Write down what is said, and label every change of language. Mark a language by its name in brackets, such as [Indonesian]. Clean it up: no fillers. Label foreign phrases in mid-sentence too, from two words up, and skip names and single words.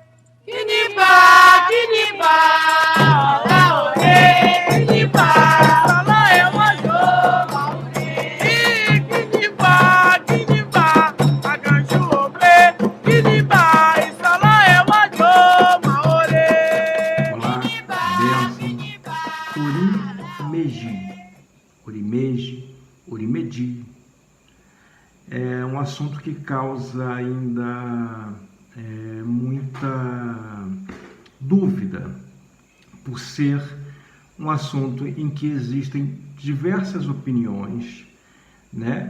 [Yoruba] Kinimba, Kinimba, Ola Ore, Kinimba, Isola Ewojo Maore. Kinimba, Kinimba, Aganju Ope, Kinimba, Isola Ewojo Maore. [Portuguese] Olá, bênção. [Yoruba] Orimeji, Orimedi. [Portuguese] É um assunto que causa ainda muita dúvida, por ser um assunto em que existem diversas opiniões, né?